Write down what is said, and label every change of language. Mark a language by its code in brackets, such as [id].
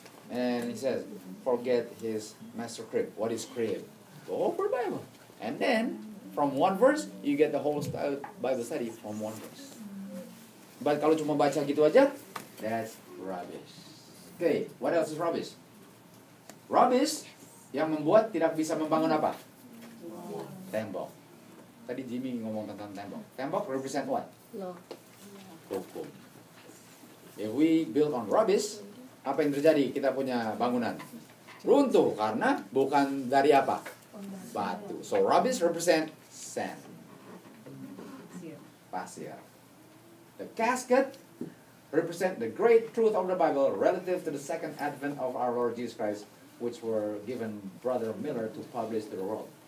[en] And he says, forget his master crib. What is crib? Go for the Bible. And then, from one verse, you get the whole Bible study from one verse. But [id] kalau cuma baca gitu aja, [en] that's rubbish. Okay, what else is rubbish? [id] Rubbish yang membuat tidak bisa membangun apa? Tembok. Tadi Jimmy ngomong tentang tembok. Tembok [en] represent what? Law. Hukum. If we build on rubbish, [id] apa yang terjadi? Kita punya bangunan runtuh karena bukan dari apa? Batu. [en] So rubbish represent sand. Pasir. The casket represent the great truth of the Bible relative to the second advent of our Lord Jesus Christ, which were given Brother Miller to publish to the world.